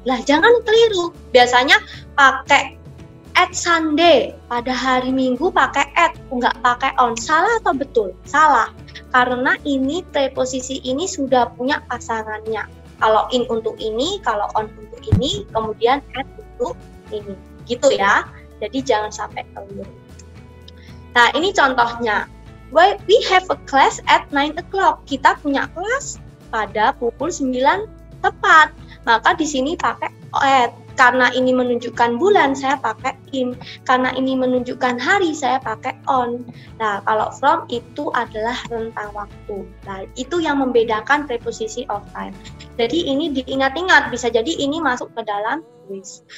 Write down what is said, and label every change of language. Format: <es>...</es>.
<id>Lah, jangan keliru. Biasanya pakai at Sunday, pada hari Minggu pakai at, nggak pakai on. Salah atau betul? Salah. Karena ini preposisi ini sudah punya pasangannya. Kalau in untuk ini, kalau on untuk ini, kemudian at untuk ini. Gitu ya. Jadi jangan sampai keliru. Nah, ini contohnya.</id> <en>We have a class at 9 o'clock.</en> <id>Kita punya kelas pada pukul 9 tepat. Maka di sini pakai at. Karena ini menunjukkan bulan, saya pakai in. Karena ini menunjukkan hari, saya pakai on. Nah, kalau from itu adalah rentang waktu. Nah, itu yang membedakan preposisi of time. Jadi ini diingat-ingat, bisa jadi ini masuk ke dalam quiz.</id>